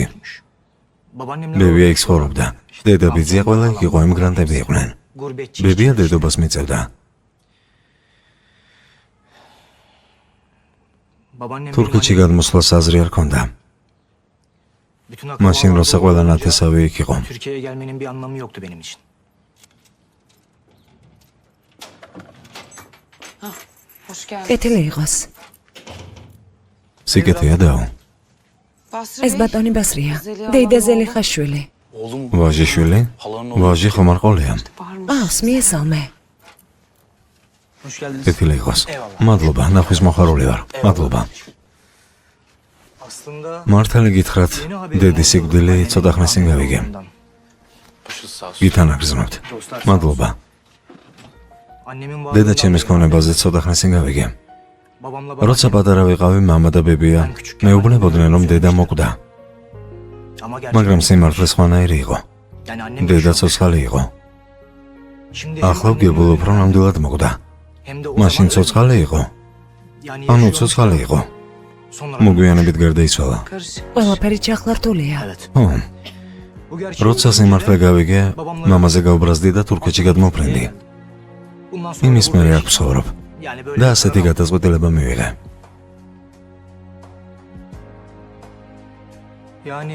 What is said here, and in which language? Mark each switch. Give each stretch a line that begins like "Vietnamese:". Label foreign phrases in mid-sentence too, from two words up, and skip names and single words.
Georgian: ბებია იქ ცხოვრობდა. დედა ბიძია ყველა იქ იყო, ემიგრანტები იყვნენ. ბებია დედობას მიწევდა. თურქეთში გადმოსვლას აზრი არ ჰქონდა. მაშინ როცა ყველა ნათესავი იქ იყო.
Turkish: Türkiye'ye gelmenin bir anlamı yoktu benim için.
Georgian: კეთილი იყოს. სიკეთეა დაო. ეს ბატონი ბასრია, დეიდა ზელიხას შვილი. ვაჟიშვილი? ვაჟი ხომ არ ყოლია? ყავს, მიესალმე.
Turkish: Hoş geldiniz.
Georgian: კეთილი იყოს. მადლობა, ნახვის მოხარული ვარ. მადლობა.
Turkish: Aslında
Georgian: მართალი გითხრათ, დედის სიკვდილი ცოტა ხნის წინ გავიგე. გითანაგრძნობთ. მადლობა.
Turkish: annemin
Georgian: დედა ჩემის ქონებაზე ცოტა ხნის წინ გავიგე.
Turkish: babamla
Georgian: როცა პატარა ვიყავი, მამა და ბებია მეუბნებოდნენ, რომ დედა მოკვდა,
Turkish: ama
Georgian: მაგრამ სიმართლე სხვანაირი იყო.
Turkish: yani annem
Georgian: დედა ცოცხალი იყო.
Turkish: şimdi
Georgian: ახლა ვგებულობ, რომ ნამდვილად მოკვდა.
Turkish: Hem de o
Georgian: მაშინ
Turkish: zaman
Georgian: ცოცხალი იყო.
Turkish: yani
Georgian: ანუ
Turkish: yaşıyor
Georgian: ცოცხალი იყო.
Turkish: Sonra
Georgian: მოგვიანებით გარდაიცვალა. ყველაფერი ჩახლართულია. ო,
Turkish: bu gerçeği
Georgian: როცა სიმართლე გავიგე, მამაზე გავბრაზდი და თურქეთში გადმოვფრინდი.
Turkish: bundan sonra
Georgian: იმის
Turkish: burada
Georgian: მერე აქ
Turkish: yaşayacak.
Georgian: ვცხოვრობ
Turkish: Yani böyle
Georgian: და ასეთი გადაწყვეტილება მივიღე.
Turkish: yani